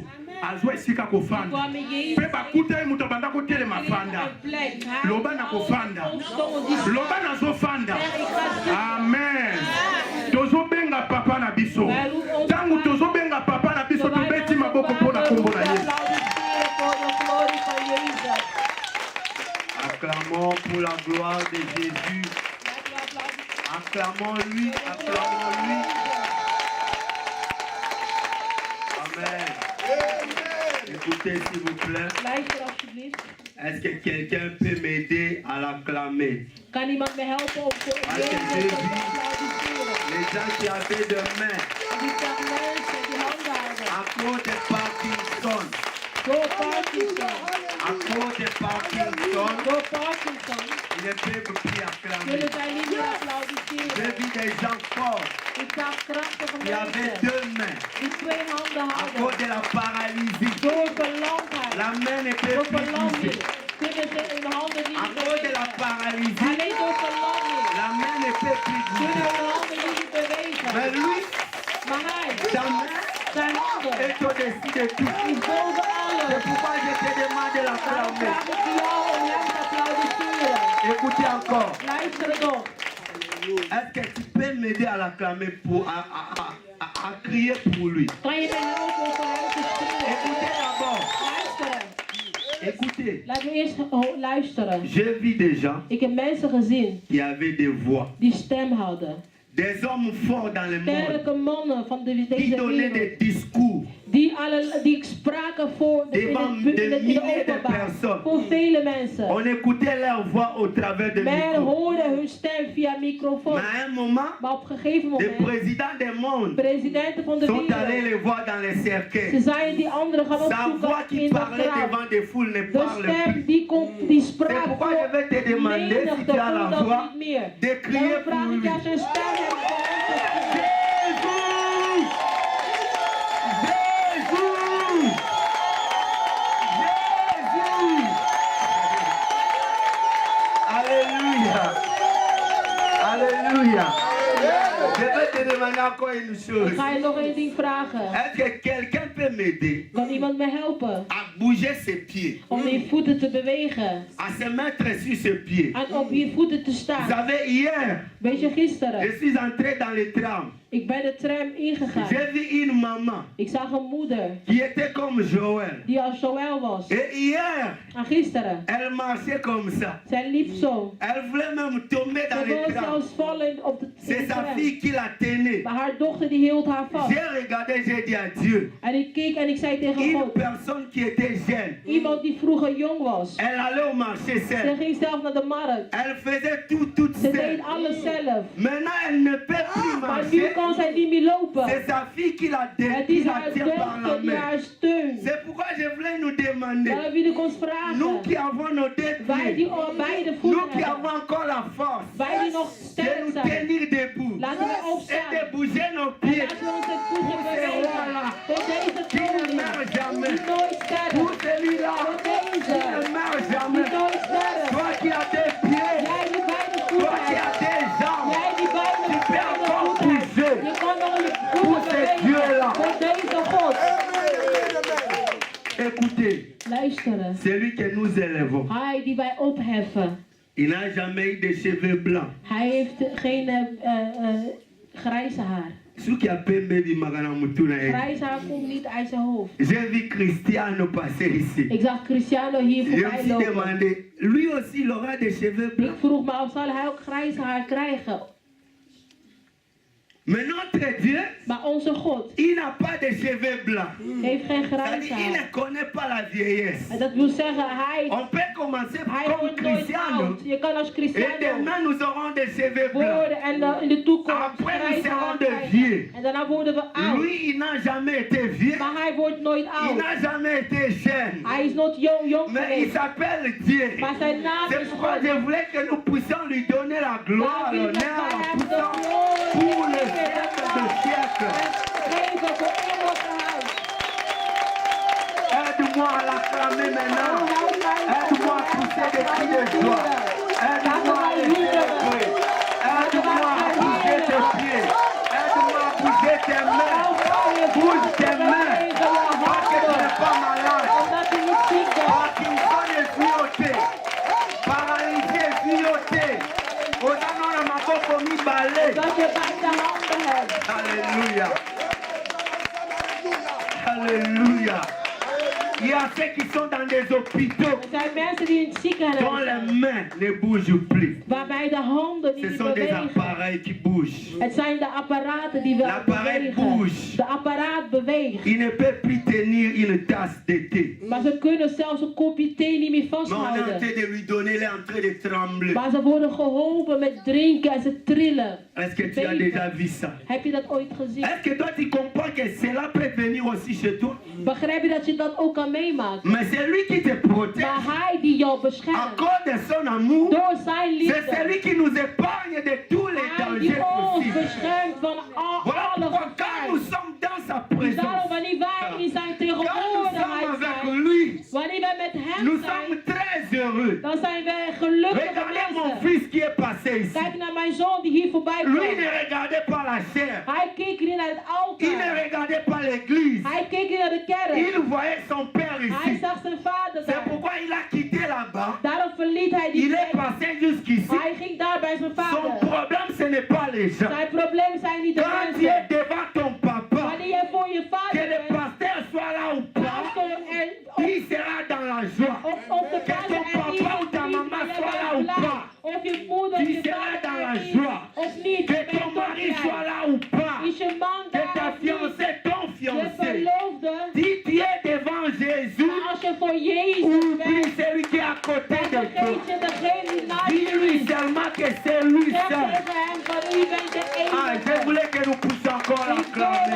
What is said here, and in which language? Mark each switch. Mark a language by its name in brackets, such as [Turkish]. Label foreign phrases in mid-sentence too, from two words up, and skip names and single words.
[Lingala] Azwa esika kofanda. Pe bakuta ye mutu abanda kotelema fanda. Loba na kofanda. Loba na zofanda. Amen. Tozobenga papa na biso. Tangu tozobenga papa na biso tobeti maboko mpona kombo na Yesu. [French] Acclamons pour la gloire de Jésus. Acclamons-lui, acclamons-lui. Amen. Écoutez s'il vous plaît. [Dutch] Luister alsjeblieft. [French] Est-ce que quelqu'un peut m'aider à l'acclamer? [Dutch] Kan iemand me helpen om voor [French] Parce que j'ai vu les gens qui avaient de mains [Dutch] die mensen die handen hadden. [French] à cause de Parkinson. [Dutch] Door Parkinson. [French] À cause de Parkinson, [Dutch] Door Parkinson [French] ils ne peuvent plus acclamer. [Dutch] kunnen zij niet meer applaudisseren. [French] J'ai vu des gens forts [Dutch] Ik zag krachtige [French] qui avaient [Dutch] mensen [French] deux mains [Dutch] die twee handen [French] à [Dutch] hadden. [French] cause de la paralysie. [Dutch] Door verlamdheid. [French] La main ne peut [Dutch] Door [French] plus [Dutch] verlamming [French] bouger. [Dutch] kunnen ze hun handen [French] À [Dutch] niet [French] cause de la [Dutch] bewegen. [French] paralysie, [Dutch] Alleen door verlamming [French] la main ne peut plus [Dutch] kunnen [French] bouger. [Dutch] hun handen niet bewegen. [French] Mais lui, [Dutch] Maar hij, [French] sa main [Dutch] zijn handen, [French] est au-dessus de tout. [Dutch] is boven [French] C'est [Dutch] alles. [French] pourquoi je te demande de [Dutch] Daarom [French] l'acclamer. [Dutch] vraag ik jou om hem te applaudisseren. [French] Écoutez encore. [Dutch] Luister nog. [French] Est-ce que tu peux m'aider à l'acclamer à crier pour lui? [Dutch] Kan je mij helpen om voor hem te [French] Écoutez [Dutch] schreeuwen? [French] d'abord. [Dutch] Luisteren. [French] Écoutez. [Dutch] Laten we eerst luisteren. [French] J'ai vu des gens [Dutch] Ik heb mensen gezien [French] qui avaient des voix. [Dutch] die stem hadden. [French] Des hommes forts dans le monde [Dutch] Sterke mannen van [French] qui [Dutch] deze [French] donnaient [Dutch] wereld. [French] des discours. [Dutch] Die spraken voor [French] Devant [Dutch] in [French] des [Dutch] de [French] milliers de [Dutch] openbaar. [French] personnes. [Dutch] Voor vele mensen. [French] On écoutait leur voix au travers de [Dutch] Men [French] micros. [Dutch] hoorden hun stem via microfoon. [French] Mais à un moment, [Dutch] Maar op een gegeven [French] les [Dutch] moment, [French] présidents du monde [Dutch] presidenten van de [French] sont allés [Dutch] wereld, [French] les voir dans les [Dutch] ze [French] cercueils. [Dutch] zijn die anderen gaan [French] Sa voix [Dutch] opzoeken [French] qui [Dutch] in de [French] parlait [Dutch] graf. [French] devant des foules ne [Dutch] De [French] parle [Dutch] stem [French] plus. [Dutch] die [French] C'est [Dutch] sprak [French] pourquoi je vais te [Dutch] voor [French] demander si [Dutch] menigte, [French] tu as la [Dutch] voelde [French] voix [Dutch] dat niet meer. [French] de crier [Dutch] Dan vraag [French] pour [Dutch] ik [French] lui. [Dutch] als je een stem hebt voor ons te schreeuwen. [French] Jésus! Jésus! Alléluia! Alléluia! Je vais te demander encore une [Dutch] Ik [French] chose. [Dutch] ga je nog één ding vragen. [French] Est-ce que quelqu'un peut m'aider [Dutch] Kan iemand me helpen [French] à bouger ses pieds, [Dutch] om je voeten te bewegen [French] à se mettre sur ses pieds? [Dutch] en op je voeten te [French] Vous [Dutch] staan? [French] savez, hier, [Dutch] Weet je, [French] je [Dutch] gisteren, [French] suis entré dans le tram. [Dutch] ik ben de tram ingegaan. [French] J'ai vu une maman [Dutch] Ik zag een moeder [French] qui était comme Joël. [Dutch] die als Joël was. [French] Et hier, [Dutch] En gisteren, [French] elle marchait comme ça. [Dutch] zij liep zo. [French] Elle voulait même tomber dans [Dutch] Ze [French] le [Dutch] wilde [French] tram. [Dutch] zelfs vallen op de C'est sa tram. [French] fille qui la tenait. [Dutch] Maar haar dochter die hield haar vast. [French] J'ai regardé, j'ai dit à Dieu, [Dutch] En ik ik keek en ik zei tegen [French] Une [Dutch] God, [French] personne qui était jeune, [Dutch] iemand die vroeger jong was. [French] elle allait au marché [Dutch] Ze [French] seule. [Dutch] ging zelf naar de markt. [French] Elle faisait tout toute [Dutch] Ze [French] seule. [Dutch] deed alles zelf. [French] Maintenant, elle ne peut plus [Dutch] Maar nu [French] marcher. [Dutch] kan zij niet meer lopen. [French] C'est sa fille qui la, [Dutch] Het [French] qui [Dutch] is [French] la [Dutch] haar [French] tient par la [Dutch] dochter die [French] main. [Dutch] haar steunt. [French] C'est pourquoi je voulais nous demander, [Dutch] Daarom wil ik ons [French] nous [Dutch] vragen. [French] qui avons nos deux [Dutch] Wij [French] pieds, [Dutch] die beide [French] nous [Dutch] voeten [French] qui [Dutch] hebben. [French] avons encore la force [Dutch] Wij die nog [French] de [Dutch] sterk [French] nous [Dutch] zijn. [French] tenir debout [Dutch] Laten we [French] et de [Dutch] opstaan. [French] bouger nos [Dutch] En [French] pieds [Dutch] laten we onze voeten bewegen. Voor deze [French] qui ne [Dutch] koning. [French] meurt jamais. [Dutch] Die nooit [French] Pour [Dutch] sterft. [French] celui-là [Dutch] Voor [French] qui [Dutch] deze. [French] ne meurt [Dutch] Die [French] jamais. [Dutch] nooit sterft. [French] Toi qui as des pieds, [Dutch] Jij die beide [French] toi [Dutch] voeten [French] qui as [Dutch] hebt. [French] des jambes, [Dutch] Jij die beide [French] tu peux encore [Dutch] voeten hebt. [French] bouger. [Dutch] Je kan nog je [French] Pour [Dutch] voeten [French] ce [Dutch] bewegen. [French] Dieu-là. [Dutch] Voor deze God. [French] Écoutez, [Dutch] Luisteren. [French] celui que nous élevons, [Dutch] Hij die wij opheffen. [French] il n'a jamais eu de cheveux blancs. [Dutch] Hij heeft geen grijze haar. [French] Celui qui a [Lingala] pembe bimaka na mutu na ye. [Dutch] Grijze haar komt niet uit zijn hoofd. [French] J'ai vu Cristiano passer ici. [Dutch] Ik zag Cristiano hier [French] Je me [Dutch] voorbij [French] suis [Dutch] lopen. [French] demandé, lui aussi il aura des cheveux [Dutch] Ik [French] blancs. [Dutch] vroeg me af, zal hij ook grijze haar krijgen? [French] Mais notre Dieu, [Dutch] Maar onze God [French] il n'a pas de cheveux blancs. [Dutch] heeft geen [French] C'est-à-dire, [Dutch] grijze [French] il [Dutch] haar. [French] ne connaît pas la vieillesse. [Dutch] En dat wil zeggen, hij [French] On peut commencer comme [Dutch] wordt nooit [French] Cristiano. [Dutch] oud. Je kan als [French] Et [Dutch] Cristiano [French] demain, nous aurons des cheveux blancs. [Dutch] worden en in de toekomst [French] Après, nous [Dutch] grijze [French] serons [Dutch] haar [French] de [Dutch] krijgen. [French] vieux. [Dutch] En daarna worden we oud. [French] Lui, il n'a jamais été vieux. [Dutch] Maar hij wordt nooit [French] Il [Dutch] oud. [French] n'a jamais été jeune. [Dutch] Hij is nooit jong [French] Mais il [Dutch] geweest. [French] s'appelle Dieu. [Dutch] Maar zijn naam [French] C'est [Dutch] is [French] pourquoi [Dutch] God. [French] je voulais que nous puissions lui donner la gloire, [Dutch] Daarom wil ik dat [French] l'honneur, [Dutch] wij [French] la [Dutch] hem de [French] puissance [Dutch] glorie [French] pour le [Dutch] geven en [French] siècle de [Dutch] dank [French] siècle. [Dutch] geven voor eeuwige huis. [French] Aide-moi à l'acclamer maintenant. Aide-moi à pousser des cris de joie. Aide-moi à les célébrer. Aide-moi à bouger tes pieds. Aide-moi à bouger tes mains. Bouge tes mains. Pas que tu n'es pas malade. [Dutch] Omdat je niet ziek bent. [French] Parkinson est fioté. Paralysé est fioté. [Lingala] Osanona maboko mibale. [Dutch] Dat je beide handen hebt. [French] Alléluia. Alléluia. Il y a ceux qui sont dans des hôpitaux [Dutch] Er zijn mensen die in het ziekenhuis [French] dont les [Dutch] zijn. [French] mains ne bougent plus. [Dutch] Waarbij de handen [French] Ce [Dutch] niet [French] sont des [Dutch] bewegen. [French] appareils qui bougent. [Dutch] Het zijn de apparaten die wel [French] L'appareil [Dutch] bewegen. [French] bouge. [Dutch] De apparaat beweegt. [French] Il ne peut plus tenir une tasse de thé. [Dutch] Maar ze kunnen zelfs een kopje thee niet meer [French] Mais on est en [Dutch] vasthouden. [French] train de lui donner, il est en train de trembler. [Dutch] Maar ze worden geholpen met drinken en ze trillen. [French] Est-ce que tu as déjà vu ça? [Dutch] Heb je dat ooit gezien? [French] Est-ce que toi tu comprends que cela peut venir aussi chez toi? [Dutch] Begrijp je dat je dat ook kan meemaken? [French] Mais c'est lui qui te protège. [Dutch] Maar hij die jou [French] À [Dutch] beschermt. [French] cause de son amour, [Dutch] Door zijn [French] c'est [Dutch] liefde. [French] celui qui nous épargne de tous les [Dutch] Hij die [French] dangers [Dutch] ons [French] possibles. [Dutch] beschermt van [French] Voilà [Dutch] alle [French] pourquoi quand nous [Dutch] gevaar. [French] sommes dans sa [Dutch] Dus [French] présence, [Dutch] daarom wanneer wij in zijn [French] quand nous sommes [Dutch] tegenwoordigheid [French] avec [Dutch] zijn, [French] lui, [Dutch] wanneer wij met hem [French] nous [Dutch] zijn, [French] sommes très heureux. [Dutch] dan zijn wij gelukkige [French] Regardez mon [Dutch] mensen. [French] fils qui est passé ici. [Dutch] Kijk naar mijn zoon die hier voorbij [French] Lui [Dutch] kwam. [French] ne regardait pas la chair. [Dutch] Hij keek niet naar het [French] Il ne [Dutch] altaar. [French] regardait pas l'église. [Dutch] Hij keek niet naar de kerk. [French] Il voyait son père [Dutch] Hij [French] ici. [Dutch] zag zijn vader [French] C'est [Dutch] daar. [French] pourquoi il a quitté là-bas. [Dutch] Daarom verliet hij die [French] Il est [Dutch] plek. [French] passé jusqu'ici. [Dutch] Hij ging daar bij zijn [French] Son [Dutch] vader. [French] problème, ce n'est pas les gens. [Dutch] Zijn probleem zijn niet de [French] Quand tu es [Dutch] mensen. [French] devant ton papa, [Dutch] Wanneer je voor je [French] que [Dutch] vader [French] le [Dutch] bent, [French] pasteur soit là ou pas, [Dutch] pastor en [French] il sera dans la joie. [Dutch] of de [French] Que [Dutch] vader [French] ton [Dutch] en [French] papa [Dutch] iemand [French] ou ta [Dutch] niet, [French] maman [Dutch] maar je [French] soit là [Dutch] bent [French] ou [Dutch] blij. [French] pas. [Dutch] Of je moeder, [French] Tu [Dutch] je [French] seras dans la [Dutch] vader en [French] joie. [Dutch] of niet. [French] Que [Dutch] Je bent [French] ton [Dutch] toch [French] mari [Dutch] blij. [French] soit là ou pas. [Dutch] Is je man [French] Que [Dutch] daar [French] ta [Dutch] of niet? [French] fiancée, ton [Dutch] Je [French] fiancé. [Dutch] verloofde. [French] Si tu es devant Jésus, [Dutch] Maar als je voor Jezus [French] oublie [Dutch] bent, [French] celui qui est à côté [Dutch] dan [French] de toi. [Dutch] vergeet je degene die naast je [French] Dis-lui [Dutch] is. [French] seulement que c'est lui [Dutch] Zeg [French] seul. [Dutch] tegen hem van u bent de [French] Ah, je [Dutch] enige. [French] voulais que nous puissions encore [Dutch] Ik wil dat [French] l'acclamer.